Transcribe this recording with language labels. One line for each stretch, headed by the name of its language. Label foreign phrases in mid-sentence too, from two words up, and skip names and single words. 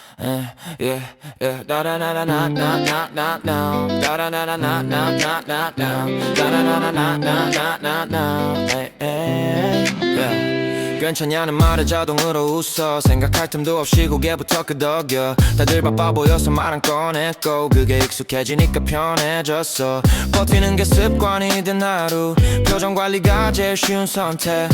English: yeah, yeah. Da da da da na na na na na. Da da da da na na na na na. Da da da da na na na na na. Hey, hey, yeah.
Korean: 괜찮냐는 말에 자동으로 웃어. 생각할 틈도 없이 고개부터 끄덕여. 다들 바빠 보여서 말 안 꺼냈고 그게 익숙해지니까 편해졌어. 버티는 게 습관이 된 하루. 표정 관리가 제일 쉬운 선택.